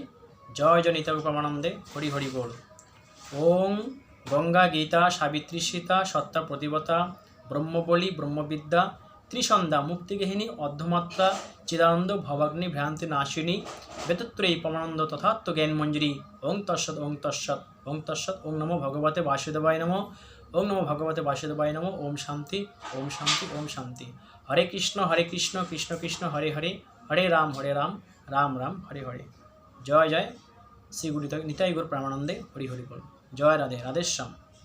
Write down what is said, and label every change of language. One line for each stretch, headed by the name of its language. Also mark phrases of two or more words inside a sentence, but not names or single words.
Bangla: জয় জয় নিতাই পরমানন্দে, হরি হরি বল।
Sanskrit: ওম গঙ্গা গীতা সাবিত্রী সীতা সত্তা প্রতিবতা ব্রহ্মবলী ব্রহ্মবিদ্যা ত্রিসন্ধ্যা মুক্তিগেহিনী অর্ধমাত্রা চিদানন্দ ভবাগ্নি ভ্রান্তি নাশিনী বেতত্রয়ী পরমানন্দ তথাত্ম জ্ঞান মঞ্জুরি। ওং তৎসৎ ওং তৎসৎ ওং তৎসৎ। ওং নমো ভগবতে বাসুদেবায় নমঃ। ওং নমো ভগবতে বাসুদেবায় নমঃ। ওম শান্তি ওম শান্তি ওম শান্তি। হরে কৃষ্ণ কৃষ্ণ কৃষ্ণ হরে হরে, হরে রাম রাম রাম হরে হরে।
Bangla: জয় জয় শ্রী গুরু নিতাই গৌর প্রেমানন্দে, হরি হরি বল। জয় রাধে, রাধেশ্যাম।